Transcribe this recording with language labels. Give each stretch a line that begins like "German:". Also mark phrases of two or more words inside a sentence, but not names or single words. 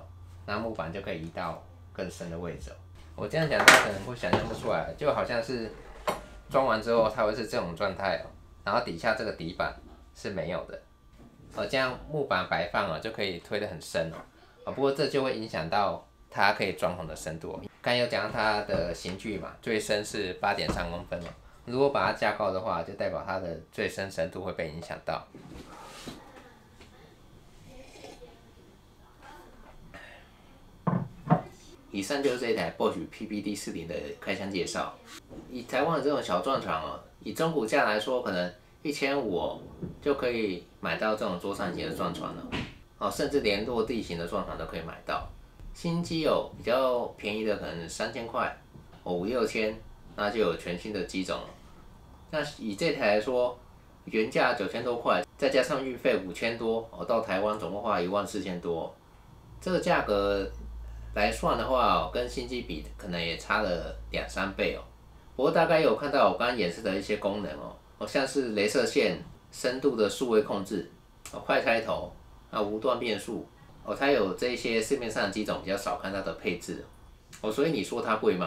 Chinese: 那木板就可以移到更深的位置。我這樣講，大家可能會想象不出來，就好像是裝完之後它會是這種狀態哦，然後底下這個底板是沒有的。這樣木板擺放就可以推得很深哦。不過這就會影響到它可以裝潢的深度。剛有講它的型距嘛，最深是8.3公分嘛。如果把它加高的話，就代表它的最深深度會被影響到。以上就是這台 Bosch PBD40 的開箱介紹。以台灣的這種小鑽床哦，以中古價來說，可能1500就可以買到這種桌上型的鑽床了。哦，甚至連落地型的鑽床都可以買到。新機有比較便宜的，可能3000塊，哦5、6千，那就有全新的機種了。那以這台來說，原價9000多塊，再加上運費5000多，哦到台灣總共花14000多，這個價格來算的話，跟新機比可能也差了2-3倍哦。不過大概有看到我剛剛演示的一些功能哦，像是雷射線、深度的數位控制、快開頭、無段變速哦，它有這些市面上的機種比較少看到的配置哦，所以你說它貴嗎？